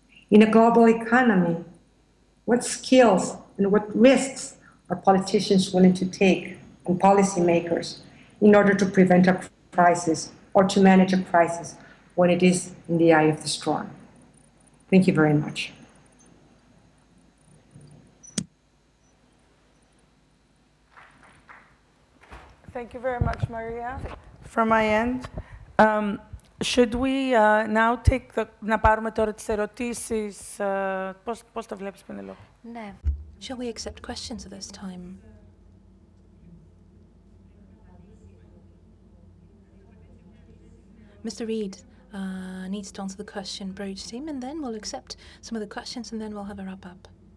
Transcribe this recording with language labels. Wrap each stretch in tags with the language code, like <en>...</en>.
<en>In a global economy, what skills and what risks are politicians willing to take and policymakers in order to prevent a crisis or to manage a crisis when it is in the eye of the storm? Thank you very much. Thank you very much, Maria. From my end, should we now take</en> <el>να πάρουμε τώρα τις ερωτήσεις, πώς τα βλέπεις, Πενελό? Ναι.</el> <en>Shall we accept questions at this time? Mr. Reid needs to answer the question for each team, and then we'll accept some of the questions, and then we'll have a wrap-up.</en>